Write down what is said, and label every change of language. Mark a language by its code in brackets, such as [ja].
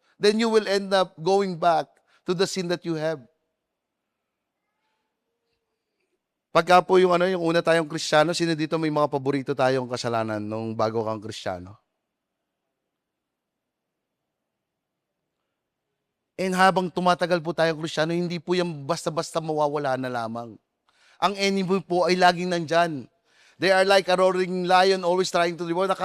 [en] Then you will end up going back to the sin that you have. [tl] Pagka po yung una tayong Kristiyano, sino dito may mga paborito tayong kasalanan nung bago kang Kristiyano? And habang tumatagal po tayong Kristiyano, hindi po yan basta-basta mawawala na lamang. Ang enemy po ay laging nandyan. [en] They are like a roaring lion always trying to devour.